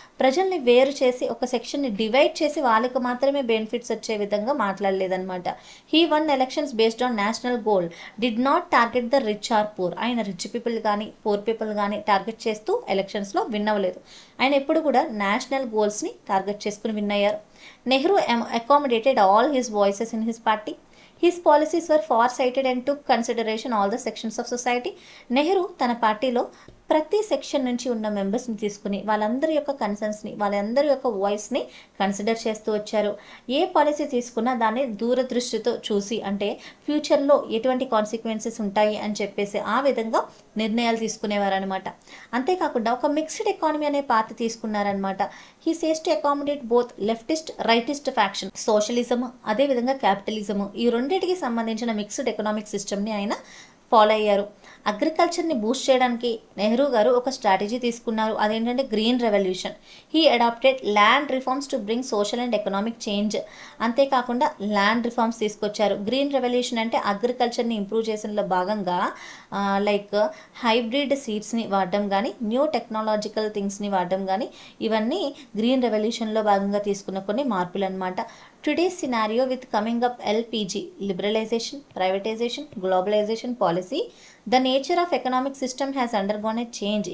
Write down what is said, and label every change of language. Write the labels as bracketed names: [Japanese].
[Telugu] ప్రజల్ని వేరు చేసి ఒక సెక్షన్ని డివైడ్ చేసి వాళ్ళకి మాత్రమే బెనిఫిట్స్ వచ్చే విధంగా మాట్లాడలేదన్నమాట. [English] He won elections based on national goal, did not target the rich or poor. [Telugu] ఆయన రిచ్ పీపుల్ కానీ పూర్ పీపుల్ కానీ టార్గెట్ చేస్తూ ఎలక్షన్స్లో విన్ అవ్వలేదు. ఆయన ఎప్పుడు కూడా నేషనల్ గోల్స్ని టార్గెట్ చేసుకుని విన్ అయ్యారు. [English] Nehru accommodated all his voices in his party. His policies were far-sighted and took consideration all the sections of society. [Telugu] Nehru తన పార్టీలో ప్రతి సెక్షన్ నుంచి ఉన్న మెంబర్స్ని తీసుకుని వాళ్ళందరి యొక్క కన్సర్న్స్ని, వాళ్ళందరి యొక్క వాయిస్ని కన్సిడర్ చేస్తూ వచ్చారు. ఏ పాలసీ తీసుకున్నా దాన్ని దూరదృష్టితో చూసి, అంటే ఫ్యూచర్లో ఎటువంటి కాన్సిక్వెన్సెస్ ఉంటాయి అని చెప్పేసి ఆ విధంగా నిర్ణయాలు తీసుకునేవారు అనమాట. అంతేకాకుండా ఒక మిక్స్డ్ ఎకానమీ అనే party తీసుకున్నారనమాట. [English] He says to accommodate both leftist, rightist faction. [Telugu] Socialism అదేవిధంగా క్యాపిటలిజము, ఈ రెండింటికి సంబంధించిన మిక్స్డ్ ఎకనామిక్ సిస్టమ్ని ఆయన ఫాలో అయ్యారు. అగ్రికల్చర్ని బూస్ట్ చేయడానికి నెహ్రూ గారు ఒక స్ట్రాటజీ తీసుకున్నారు. [English] అదేంటంటే green revolution. He adapted land reforms to bring social and economic change. [Telugu] అంతేకాకుండా ల్యాండ్ రిఫార్మ్స్ తీసుకొచ్చారు. గ్రీన్ రెవల్యూషన్ అంటే అగ్రికల్చర్ని ఇంప్రూవ్ చేసినలో భాగంగా లైక్ హైబ్రిడ్ సీడ్స్ని వాడడం కానీ, న్యూ టెక్నాలజికల్ థింగ్స్ని వాడడం కానీ, ఇవన్నీ గ్రీన్ రెవల్యూషన్లో భాగంగా తీసుకున్న కొన్ని మార్పులు అనమాట. [English] Today's scenario with coming up LPG, liberalization, privatization, globalization policy, the nature of economic system has undergone a change.